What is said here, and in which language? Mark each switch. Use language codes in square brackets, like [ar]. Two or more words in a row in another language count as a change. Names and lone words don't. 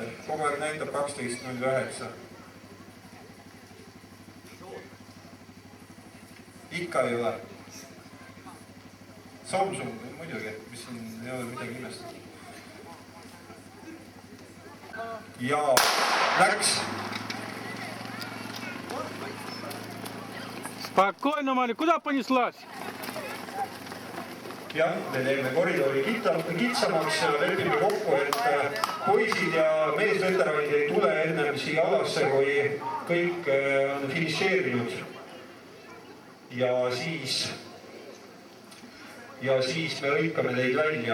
[et] Kogu aeg näitab 12.09. Ikka ei ole. Samsung, muidugi, mis siin ei ole midagi imestada. Ja läks. [ru] Спокойно, Мария, куда понеслась? [et] Jah, me teeme koridori kitsamaks ja lepime kokku, et poisid ja meesveteranid ei tule ennem siia alasse, kui kõik on finišeerinud. Ja siis me lõikame teid välja.